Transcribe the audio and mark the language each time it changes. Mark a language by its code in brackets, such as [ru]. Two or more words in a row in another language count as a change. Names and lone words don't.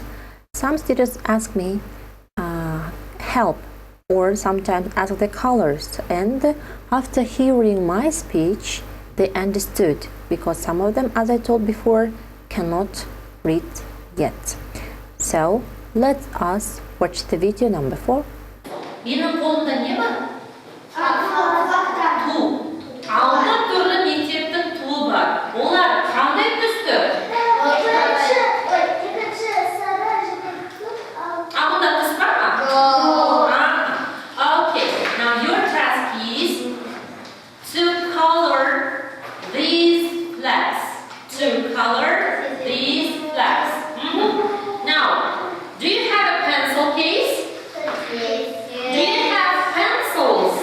[en] Some students ask me help, or sometimes ask the colors, and after hearing my speech, they understood, because some of them, as I told before, cannot read yet. So let us watch the video number 4. [kk] Менің қолымда не бар? Ту. 6 түрлі мектептің туы бар. Олар қандай түсті? Абында түс бар ма? [en] Okay. Now your task is to color these flags. To color these flags. Now, do you have a pencil case? Do you have pencils?